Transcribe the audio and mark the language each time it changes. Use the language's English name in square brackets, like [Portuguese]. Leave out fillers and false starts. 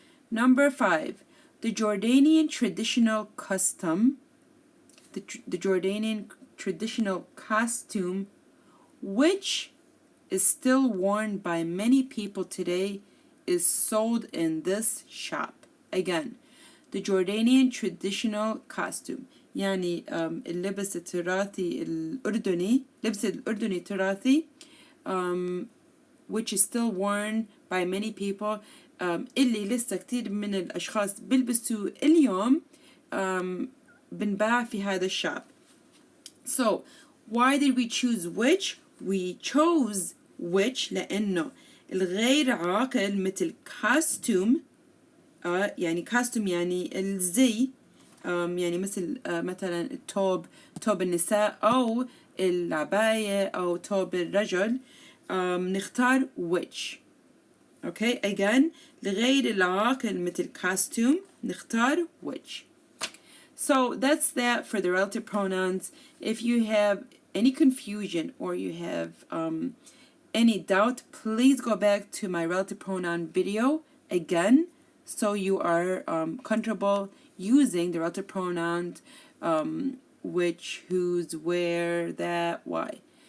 [English] Number 5, the Jordanian traditional custom the Jordanian traditional costume which is still worn by many people today is sold in this shop. Again the Jordanian traditional costume [Arabic] يعني اللبس التراثي الأردني لبس الأردني التراثي [English] which is still worn by many people [Arabic] اللي لسه كتير من الأشخاص بيلبسوا اليوم بنباع في هذا الشعب. [English] So why did we choose which? We chose which [Arabic] لأنه الغير عاقل مثل costume يعني costume يعني الزي يعني مثل مثلا التوب توب النساء أو العباية أو توب الرجل نختار which. Okay again لغير العاقل مثل costume نختار which. [English] So that's that for the relative pronouns. If you have any confusion or you have any doubt, please go back to my relative pronoun video again so you are comfortable using the relative pronouns which, whose, where, that, why.